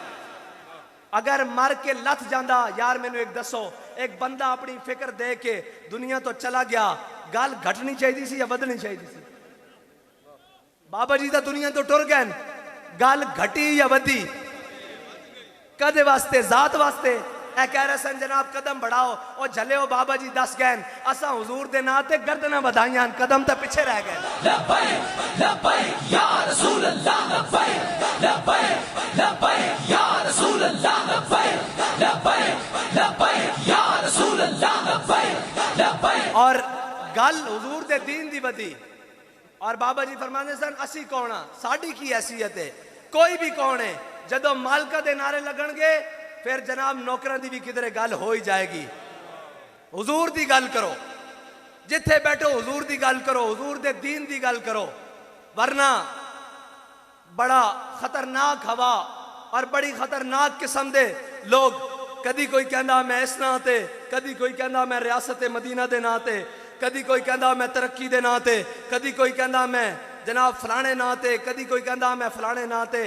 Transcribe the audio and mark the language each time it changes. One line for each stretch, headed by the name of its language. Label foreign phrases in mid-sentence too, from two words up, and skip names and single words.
Punjabi: اگر مر کے لتھ جاندا، یار مینوں اک دسو، اک بندہ اپنی فکر دے کے دنیا توں چلا گیا، گل گھٹنی چاہیدی سی یا ودھنی چاہیدی سی? بابا جی تو دنیا توں ٹر گئے، گل گھٹی یا ودھی? کدے واسطے؟ ذات واسطے. اے کہہ رہے سن جناب قدم بڑھاؤ، اور جھلے ہو بابا جی دس گئے اساں حضور دے ناں تے گردناں ودھائیاں، قدم تو پچھے رہ گئے.
Arabic: لبيك لبيك يا رسول الله، لبيك لبيك لبيك يا رسول الله، لبيك لبيك لبيك يا رسول الله، لبيك لبيك.
Punjabi: اور گل حضور دے دین دی ودھی. اور بابا جی فرماتے سن اسیں کون آں، ساڈی کی حیثیت اے? کوئی وی کون اے، جدوں مالکاں دے نعرے لگنگے فیر جناب نوکراں دی وی کدھرے گل ہو ہی جائے گی. حضور دی گل کرو، جتھے بیٹھو حضور دی گل کرو، حضور دے دین دی گل کرو، ورنہ بڑا خطرناک ہوا اور بڑی خطرناک قسم دے لوک، کدی کوئی کہندا میں اس ناں تے، کدی کوئی کہندا میں ریاست مدینہ دے ناں تے، کدی کوئی کہندا میں ترقی دے ناں تے، کدی کوئی کہندا میں جناب فلانے ناں تے، کدی کوئی کہندا میں فلانے ناں تے.